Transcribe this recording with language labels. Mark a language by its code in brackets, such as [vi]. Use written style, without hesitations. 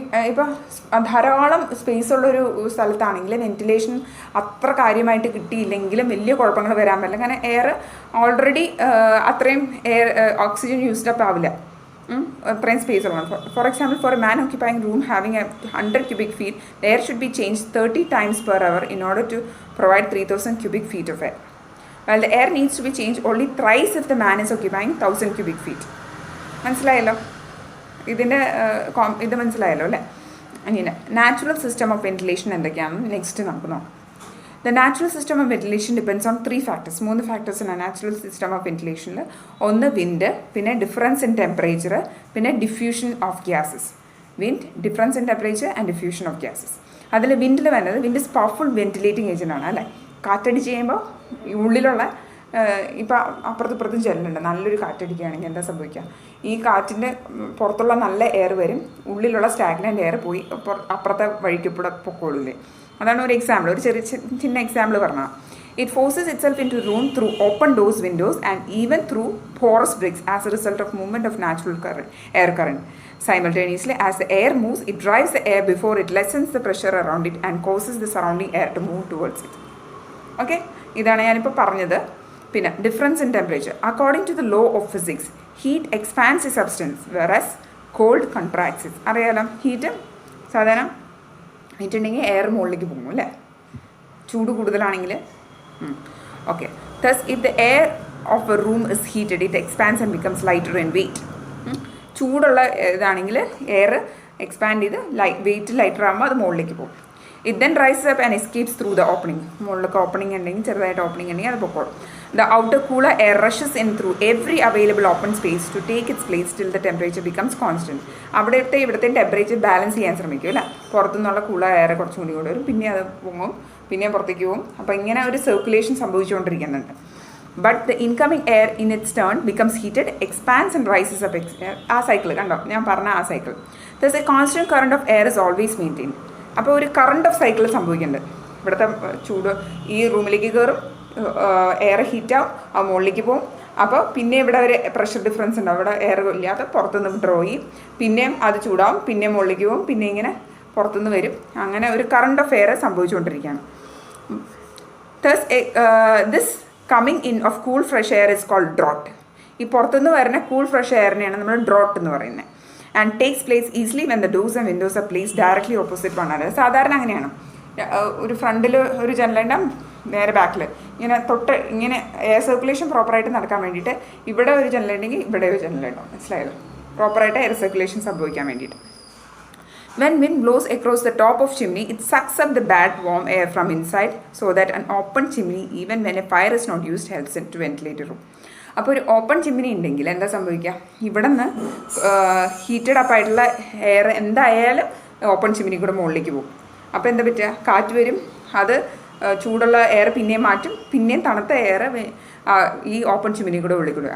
[ml] ഇപ്പം ധാരാളം സ്പേസ് ഉള്ളൊരു സ്ഥലത്താണെങ്കിൽ വെന്റിലേഷൻ അത്ര കാര്യമായിട്ട് കിട്ടിയില്ലെങ്കിലും വലിയ കുഴപ്പങ്ങൾ വരാൻ പറ്റില്ല. കാരണം എയർ ഓൾറെഡി അത്രയും ഓക്സിജൻ യൂസ്ഡ് അപ്പ് ആവില്ല, അത്രയും സ്പേസ് ഉള്ളതാണ്. [en] For example, for a man occupying room having 100 cubic feet, the air should be changed 30 times per hour in order to provide 3000 cubic feet of air. While the air needs to be changed only thrice if the man is occupying 1000 cubic feet. [ml] മനസ്സിലായല്ലോ ഇത് മനസ്സിലായല്ലോ അല്ലേ? അങ്ങനെ natural system of ventilation എന്തൊക്കെയാണെന്ന് next നമുക്ക് നോക്കാം. [en] The natural system of ventilation depends on 3 factors. [ml] 3 factorsനാണ് natural system of വെന്റിലേഷനിൽ. [en] ഒന്ന് വിൻഡ്, പിന്നെ difference in temperature, പിന്നെ diffusion of gases. Wind, difference in temperature and diffusion of gases. [ml] അതിൽ വിൻഡിൽ വരുന്നത്, [en] Wind is powerful ventilating agent ആണ് അല്ലേ? [ml] കാറ്റടിച്ച് ചെയ്യുമ്പോൾ ഉള്ളിലുള്ള ഇപ്പം അപ്പുറത്തും ചെല്ലുന്നുണ്ട്, നല്ലൊരു കാറ്റടിക്കുകയാണെങ്കിൽ എന്താ സംഭവിക്കുക? ഈ കാറ്റിൻ്റെ പുറത്തുള്ള നല്ല എയർ വരും, ഉള്ളിലുള്ള സ്റ്റാഗ്നൻ്റ് എയർ പോയി അപ്പുറത്തെ വഴിക്ക് കൂടെ പൊക്കോളില്ലേ. അതാണ് ഒരു എക്സാമ്പിൾ, ഒരു ചിന്ന എക്സാമ്പിൾ പറഞ്ഞാൽ. [en] It forces itself into room through open doors, windows and even through porous bricks as a result of movement of natural air current. Simultaneously, as the air moves, it drives the air before it lessens the pressure around it and causes the surrounding air to move towards it. [ml] Okay, ഇതാണ് ഞാനിപ്പോൾ പറഞ്ഞത്. പിന്നെ difference in temperature. [en] According to the law of physics, heat expands a substance whereas cold contracts it. [ml] അറിയാലോ, heat സാധാരണ heat ഉണ്ടെങ്കിൽ air മുകളിലേക്ക് പോകും അല്ലേ, ചൂട് കൂടുതലാണെങ്കിൽ. [en] Okay, thus if the air of a room is heated, it expands and becomes lighter in weight. [ml] ചൂടുള്ള ഇതാണെങ്കിൽ എയർ എക്സ്പാൻഡ് ചെയ്ത് വെയിറ്റ് ലൈറ്റർ ആകുമ്പോൾ അത് മുകളിലേക്ക് പോകും. [en] It then rises up and escapes through the opening. [ml] മുകളിലൊക്കെ ഓപ്പണിംഗ് ഉണ്ടെങ്കിൽ, ചെറുതായിട്ട് ഓപ്പണിംഗ് ഉണ്ടെങ്കിൽ അത് പൊക്കോളും. [en] The outer cooler air rushes in through every available open space to take its place till the temperature becomes constant. [ml] ഇവിടുത്തെ temperature balance ചെയ്യാൻ ശ്രമിക്കും അല്ലേ? പുറത്തുനിന്നുള്ള കൂളർ എയർ കുറച്ചും കൂടി വരും, പിന്നെ അത് പൊങ്ങും, പിന്നെ പുറത്തേക്ക് പോകും. അപ്പോൾ ഇങ്ങനെ ഒരു circulation സംഭവിച്ചുകൊണ്ടിരിക്കുന്നുണ്ട്. [en] But the incoming air in its turn becomes heated, expands and rises up. [ml] ആ സൈക്കിൾ കണ്ടോ, ഞാൻ പറഞ്ഞ ആ cycle. [en] Thus a constant current of air is always maintained. [ml] അപ്പോൾ ഒരു കറണ്ട് ഓഫ് സൈക്കിൾ സംഭവിക്കുന്നുണ്ട്. ഇവിടുത്തെ ചൂട് ഈ റൂമിലേക്ക് കയറും, എയർ ഹീറ്റാവും, ആ മുകളിലേക്ക് പോകും. അപ്പോൾ പിന്നെ ഇവിടെ ഒരു പ്രഷർ ഡിഫറൻസ് ഉണ്ടാവും, ഇവിടെ എയർ ഇല്ലാതെ പുറത്തുനിന്ന് ഡ്രോ ചെയ്യും, പിന്നെയും അത് ചൂടാവും, പിന്നെയും മുകളിലേക്ക് പോകും, പിന്നെ ഇങ്ങനെ പുറത്തുനിന്ന് വരും. അങ്ങനെ ഒരു current of air സംഭവിച്ചുകൊണ്ടിരിക്കുകയാണ്. [en] Thus this coming in of cool fresh air is called drought. [ml] ഈ പുറത്തുനിന്ന് വരുന്ന കൂൾ ഫ്രഷ് എയറിനെയാണ് നമ്മൾ ഡ്രോട്ട് എന്ന് പറയുന്നത്. [en] And takes place easily when the doors and windows are place directly opposite one another. [ml] സാധാരണ അങ്ങനെയാണ്, ഒരു ഫ്രണ്ടിൽ ഒരു ജനലുണ്ടാവും, നേരെ ബാക്കിൽ ഇങ്ങനെ എയർ സർക്കുലേഷൻ പ്രോപ്പറായിട്ട് നടക്കാൻ വേണ്ടിയിട്ട് ഇവിടെ ഒരു ജനലുണ്ടെങ്കിൽ ഇവിടെ ഒരു ജനലുണ്ടാവും. മനസ്സിലായല്ലോ, പ്രോപ്പറായിട്ട് എയർ സർക്കുലേഷൻ സംഭവിക്കാൻ വേണ്ടിയിട്ട്. [en] When wind blows across the top of chimney, it sucks up the bad warm air from inside so that an open chimney, even when a fire is not used, helps it to ventilate a room. [ml] അപ്പോൾ ഒരു open Chimmini ഉണ്ടെങ്കിൽ എന്താ സംഭവിക്കുക? ഇവിടെ നിന്ന് heated up ആയിട്ടുള്ള air എന്തായാലും open Chimmini കൂടെ മുകളിലേക്ക് പോകും. അപ്പോൾ എന്താ പറ്റുക? കാറ്റ് വരും, അത് ചൂടുള്ള എയർ പിന്നെയും മാറ്റും, പിന്നെയും തണുത്ത എയർ ഈ ഓപ്പൺ ചിമ്മിനി കൂടെ ഉള്ളിൽ കൂടുക.